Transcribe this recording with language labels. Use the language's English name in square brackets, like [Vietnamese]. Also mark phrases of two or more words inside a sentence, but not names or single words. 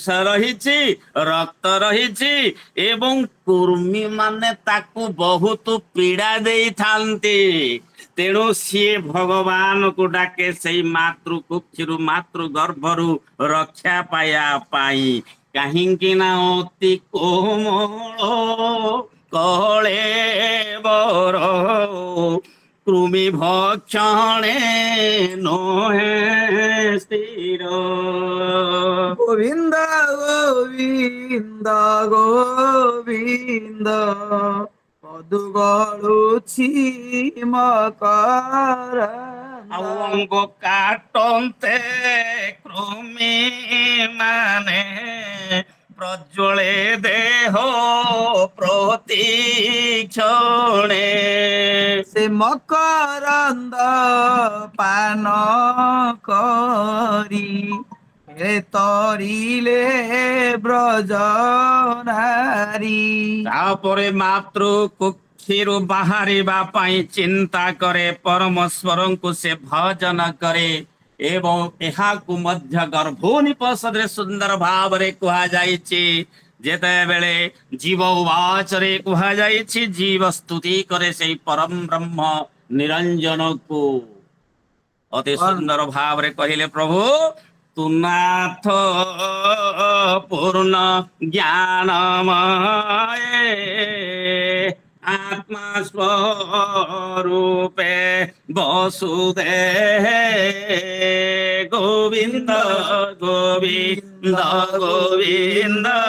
[Odia] ରହିଛି ରକ୍ତ ରହିଛି ଏବଂ କୃମି ମାନେ ତାକୁ ବହୁତ ପୀଡା ଦେଇଥାନ୍ତି ତେଣୁ ସିଏ ଭଗବାନକୁ ଡାକେ ସେଇ ମାତୃ କୁକ୍ଷିରୁ ମାତୃ ଗର୍ଭରୁ ରକ୍ଷା ପାଇବା ପାଇଁ କାହିଁକି ନା ଅତି କୋମଳ କଳେ ବର କୃମି ଭକ୍ଷଣେ ନୋହେ ସ୍ଥିର ଗୋବିନ୍ଦ ଗୋବିନ୍ଦ ଗୋବିନ୍ଦ ପଦୁ ଗଡ଼ୁଛି ମକର ଅଙ୍ଗ କାଟନ୍ତେ କୃମି ମାନେ ପ୍ରଜ୍ୱଳେ ଦେହ ପ୍ରତି କ୍ଷଣେ ସେ ମକରନ୍ଦ ପାନ କରି ହେ ତରିଲେ ବ୍ରଜ ନାରୀ ତାପରେ ମାତୃ କୁକ୍ଷିରୁ ବାହାରିବା ପାଇଁ ଚିନ୍ତା କରେ ପରମେଶ୍ୱରଙ୍କୁ ସେ ଭଜନ କରେ ଏବଂ ଏହାକୁ ମଧ୍ୟ ଗର୍ଭୋନିପସଦରେ ସୁନ୍ଦର ଭାବରେ କୁହାଯାଇଛି ଯେତେବେଳେ ଜୀବ ଉବାଚରେ କୁହାଯାଇଛି ଜୀବ ସ୍ତୁତି କରେ ସେଇ ପରମ ବ୍ରହ୍ମ ନିରଞ୍ଜନକୁ ଅତି ସୁନ୍ଦର ଭାବରେ କହିଲେ ପ୍ରଭୁ ତୁ ନାଥ ପୂର୍ଣ୍ଣ ଜ୍ଞାନମୟ ଆତ୍ମା ସ୍ୱରୂପେ ବସୁଦେବ ଗୋବିନ୍ଦ ଗୋବିନ୍ଦ ଗୋବିନ୍ଦ